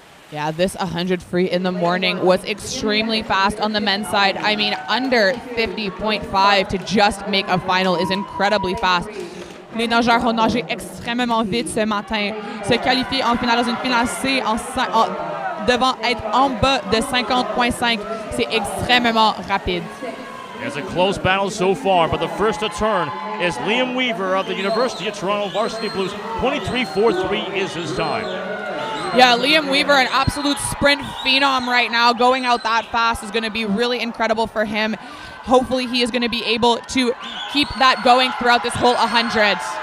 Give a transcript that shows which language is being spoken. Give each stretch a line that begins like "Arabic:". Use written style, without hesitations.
English: Yeah, this 100 free in the morning was extremely fast on the men's side. I mean, under 50.5 to just make a final is incredibly fast.
French: Les nageurs ont nagé extrêmement vite ce matin. Se qualifier en finale dans une finale C devant être en bas de 50.5, c'est extrêmement rapide.
English: It's a close battle so far, but the first to turn is Liam Weaver of the University of Toronto Varsity Blues. 23.43 is his time. Yeah, Liam Weaver, an absolute sprint phenom right now. Going out that fast is going to be really incredible for him. Hopefully he is going to be able to keep that going throughout this whole 100.